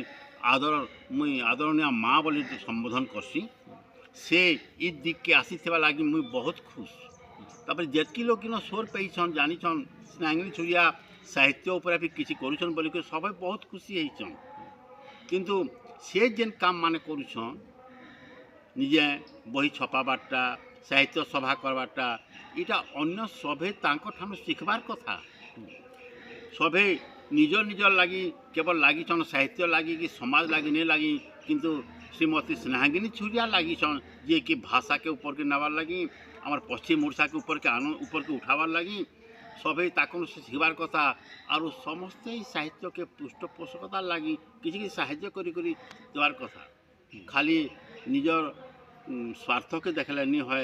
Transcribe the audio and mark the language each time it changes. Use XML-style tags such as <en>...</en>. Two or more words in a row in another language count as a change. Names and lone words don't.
<spv>ମୁଇଁ ଆଦରଣୀୟ ମା ବଲି ସମ୍ବୋଧନ କରଛି ସେ ଇ ଦିଗକେ ଆସିଥିବା ଲାଗି ମୁଇଁ ବହୁତ ଖୁସ୍ ତାରପରେ ଜେତକି ଲୋକ କିନ ସୋର ପାଇଛନ୍ ଜାନିଛନ୍ ସ୍ନେହାଙ୍ଗିନୀ ଛୁରିଆ ସାହିତ୍ୟ ଉପରେ ବି କିଛି କରୁଛନ୍ ବଲି ସବାଇ ବହୁତ ଖୁସି ହୟେଛନ୍ କିନ୍ତୁ ସେ ଜେନ କାମ ମାନେ କରୁଛନ୍ ନିଜେ ବହି ଛପାବାରଟା ସାହିତ୍ୟ ସଭା କରବାରଟା ଏଟା ଅନ୍ୟ ସବେ ତାଙ୍କଠାନୁ ଶିଖବାର କଥା ସବେ ନିଜର ନିଜର ଲାଗି କେବଲ ଲାଗିଛନ୍ ସାହିତ୍ୟ ଲାଗି କି ସମାଜ ଲାଗି ନେ ଲାଗି କିନ୍ତୁ ଶ୍ରୀମତୀ ସ୍ନେହାଙ୍ଗିନୀ ଛୁରିଆ ଲାଗିଛନ୍ ଜେ କି ଭାଷାକେ ଉପରକେ ନେବାର ଲାଗି ଆମର ପଶ୍ଚିମ ଓଡ଼ିଶାକେ ଉପରକେ ଉଠାବାର ଲାଗି ସବେ ତାକେ ଶିଖବାର କଥା ଆଉ ସମସ୍ତ ସାହିତ୍ୟକେ ପୃଷ୍ଠପୋଷକତାର ଲାଗି କିଛି କିଛି ସାହାଯ୍ୟ କରି ଦେବାର କଥା ଖାଲି ନିଜର ସ୍ୱାର୍ଥକେ ଦେଖଲେ ନି ହୟ</spv>